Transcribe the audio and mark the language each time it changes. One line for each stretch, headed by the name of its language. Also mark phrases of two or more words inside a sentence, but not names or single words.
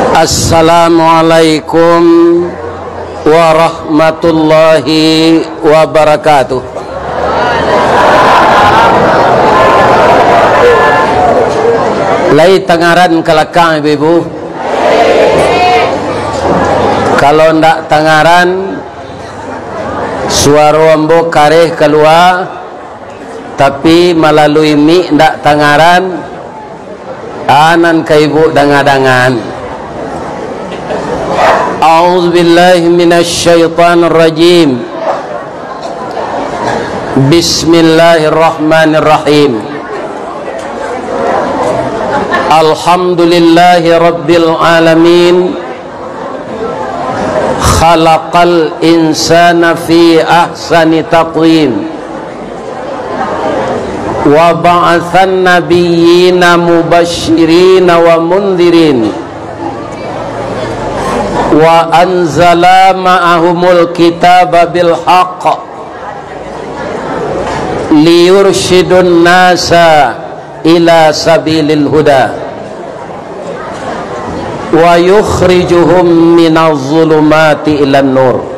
Arabic: السلام عليكم ورحمة الله وبركاته.
Minangkabau: Lai tangaran kelakang ibu-ibu. Kalau ndak tangaran suara ambo kareh keluar, tapi melalui mik ndak tangaran anan ke ibu dangan-dangan.
Arabic: أعوذ بالله من الشيطان الرجيم. بسم الله الرحمن الرحيم. الحمد لله رب العالمين. خلق الإنسان في أحسن تقويم. وبعث النبيين مبشرين ومنذرين. وأنزل معهم الكتاب بالحق ليرشد الناس إلى سبيل الهدى ويخرجهم من الظلمات إلى النور.